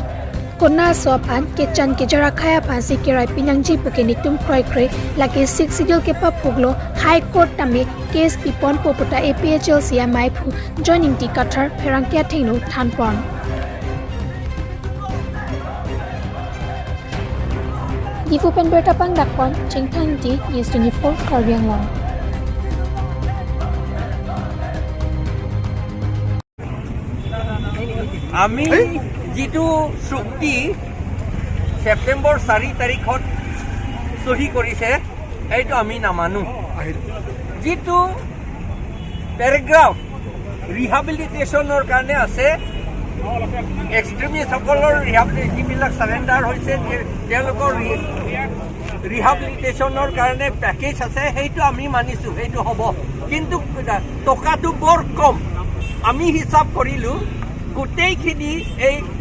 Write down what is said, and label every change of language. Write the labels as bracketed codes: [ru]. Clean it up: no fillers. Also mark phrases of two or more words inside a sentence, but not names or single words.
[mjw] Kona so pan ke chan ke jara khaya phansi kirai pi nangji pukeni tum khoi khre laki 6 dil ke papuglo [en] high court [mjw] tame case pi pon poputa APHL sia mai phu joining ti kathar pherang kya thengno than pon. Ifu pen bertapang dakpon chengthang di News 24 Karbiang Long. [as] আমি যেটো চুক্তি সেপ্টেম্বৰ 4 তাৰিখত সহি কৰিছে এইটো আমি নামানো যেটো প্যাৰাগ্ৰাফ ৰিহাবিলিটেশনৰ কাৰণে আছে এক্সট্ৰিমিষ্টসকলৰ ৰিহাবিলিটেশনবিলাক সাৰেন্ডাৰ হৈছে তেওঁলোকৰ ৰিহাবিলিটেশনৰ কাৰণে পেকেজ আছে সেইটো আমি মানিছো সেইটো হ'ব কিন্তু টকাটো বৰ কম আমি হিচাপ কৰিলো গোটেইখিনি এই